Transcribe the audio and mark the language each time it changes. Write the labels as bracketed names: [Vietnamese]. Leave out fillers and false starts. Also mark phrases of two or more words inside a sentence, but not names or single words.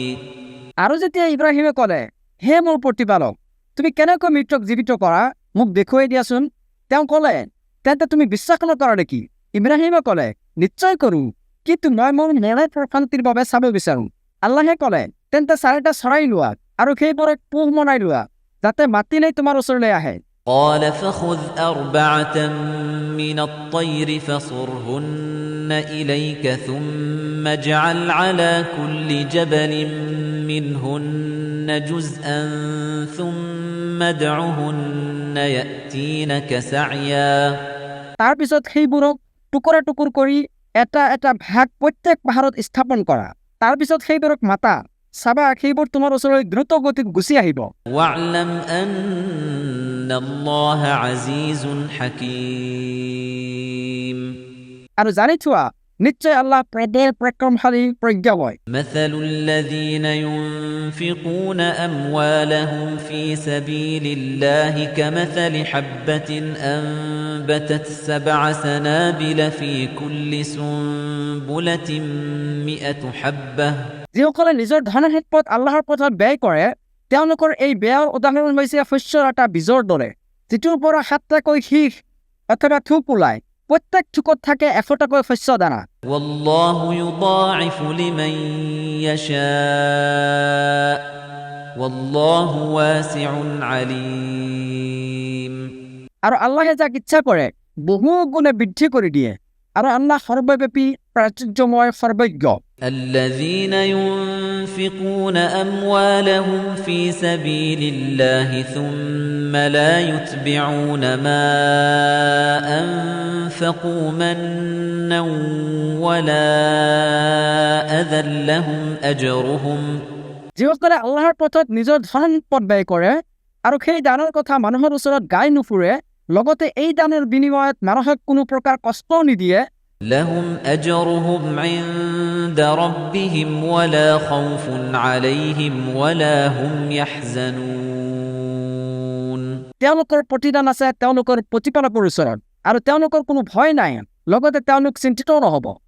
[Assamese] আৰু যেতিয়া ইব্ৰাহিমে ক'লে হে মোৰ প্ৰতিপালক তুমি কেনেকৈ মৃতক জীৱিত কৰা মোক দেখুৱাই দিয়াচোন তেওঁ ক'লে তেন্তে তুমি বিশ্বাস নকৰা নেকি ইব্ৰাহিমে ক'লে নিশ্চয় কৰোঁ কিন্তু মই মোৰ মনৰ প্ৰশান্তিৰ বাবে চাব বিচাৰোঁ আল্লাহে ক'লে তেন্তে 4টা চৰাই লোৱা আৰু সেইবোৰক পোহ বনাই লোৱা যাতে মাতিলেই তোমাৰ ওচৰলৈ আহে [Arabic] قال فخذ 4 من الطير فصرهن إليك ثم اجعل على كل جبل منهن جزءا ثم ادعهن يأتينك سعيا [Assamese] তাৰ পিছত সেইবোৰক টুকুৰা টুকুৰ কৰি এটা এটা ভাগ প্ৰত্যেক পাহাৰত স্থাপন কৰা তাৰ পিছত সেইবোৰক মাতা চাবা সেইবোৰ তোমাৰ ওচৰলৈ দ্ৰুত গতিত গুচি আহিব [Arabic] واعلم أن الله عزيز حكيم [Assamese] আৰু জানি থোৱা নিশ্চয় আল্লাহ প্ৰবল পৰাক্ৰমশালী প্ৰজ্ঞাময় [Arabic] مثل الذين ينفقون أموالهم في سبيل الله كمثل حبة أنبتت 7 سنابل في كل سنبلة 100 حبة [Assamese] যিসকলে নিজৰ ধনৰ সম্পদ আল্লাহৰ পথত ব্যয় কৰে তেওঁলোকৰ এই বেয়াৰ উদাহৰণ হৈছে শস্যৰ এটা বীজৰ দৰে, যিটোৰ পৰা 7টাকৈ শীষ অথবা থোক ওলায়। প্ৰত্যেক থোকত থাকে 100টাকৈ শস্য দানা। [Arabic] والله يضاعف لمن يشاء والله واسع عليم। [Assamese] আৰু আল্লাহে যাক ইচ্ছা কৰে বহু গুণে বৃদ্ধি কৰি দিয়ে, আৰু আল্লাহ সৰ্বব্যাপী প্ৰাচুৰ্যময় সৰ্বজ্ঞ। [Arabic] الذين ينفقون أموالهم في سبيل الله ثم لا يتبعون ما أنفقوا منا ولا أذى لهم أجرهم। [Assamese] যিসকলে আল্লাহৰ পথত নিজৰ ধন সম্পদ ব্যয় কৰে আৰু সেই দানৰ কথা মানুহৰ ওচৰত গাই নুফুৰে, লগতে এই দানৰ বিনিময়ত মানুহক কোনো প্ৰকাৰ কষ্টও নিদিয়ে, [Arabic] لهم أجرهم عند ربهم ولا خوف عليهم ولا هم يحزنون। [Assamese] তেওঁলোকৰ প্ৰতিদান আছে তেওঁলোকৰ প্ৰতিপালকৰ ওচৰত, আৰু তেওঁলোকৰ কোনো ভয় নাই, লগতে তেওঁলোক চিন্তিতও নহব।